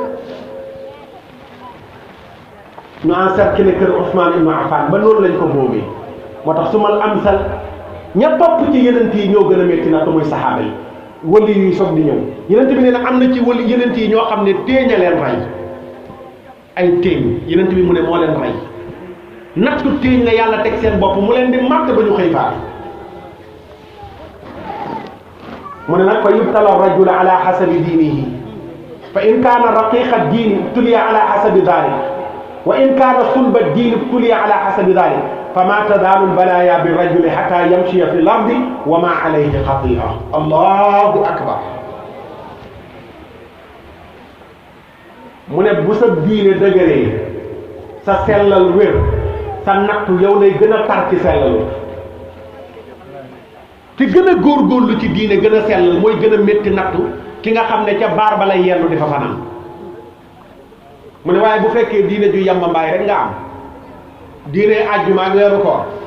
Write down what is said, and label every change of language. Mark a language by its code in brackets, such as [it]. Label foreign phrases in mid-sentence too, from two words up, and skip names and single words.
[wo] ñu encercler kër Ousmane ibnu Affan ba noonu lañ ko boomee moo tax su mal amsal ña topp ci yenent yi ñoo gën a métti na muy saxaaba yi wali yuy soog di ñëw yenent bi nee na am na ci wali yenent yi ñoo xam ne téeñ a leen rey ay téeñ yenent bi mu ne moo leen rey nattu téeñ la yàlla teg seen bopp mu leen di màtt ba ñu xëy faat mu ne nag [ar] فيبتلى الرجل على حسب دينه فإن كان رقيق الدين ابتلي على حسب ذلك وإن كان صلب الدين ابتلي على حسب ذلك wa in kaana sulba diini tuliya ala xasabi dalik فما تزال البلايا بالرجل حتى يمشي في الأرض وما عليه خطيئة الله أكبر [wo] mu ne bu sa diine dëgëree sa sellal wér sa nattu yow lay gën a tar ci sellal ki gën a góorgóorlu ci diine gën a sellal mooy gën a métti nattu ki nga xam ne ca baar ba lay yendu di fa fanaan mu ne waaye bu fekkee diine ju yamba mbaay rek nga am diine àjjuma ak weeru koor